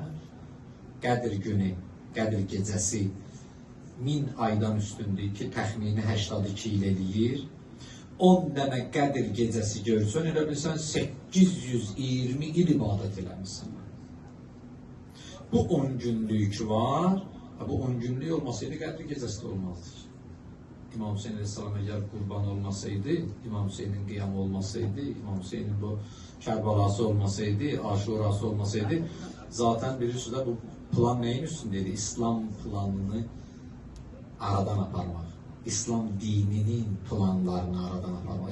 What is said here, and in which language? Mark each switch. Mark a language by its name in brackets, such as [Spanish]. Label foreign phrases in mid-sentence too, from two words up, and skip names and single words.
[Azerbaijani] Qədir günü, Qədir gecəsi 1000 aydan üstündür ki, təxmini 82 il eləyir. 10 dənə Qədir gecəsi görsən, elə bilsən 820 il ibadət eləmişsən. Bu 10 günlük var, bu 10 günlük olmasaydı Qədir gecəsi də olmazdı. [Turkish] İmam Hüseyin Aleyhisselam eğer kurban olmasaydı, İmam Hüseyin'in kıyamı olmasaydı, İmam Hüseyin'in bu Kerbalası olmasaydı, Aşurası olmasaydı, zaten birisi de bu plan neyin üstündeydi? [Azerbaijani] İslam planını aradan aparmak. İslam dininin planlarını aradan aparmak.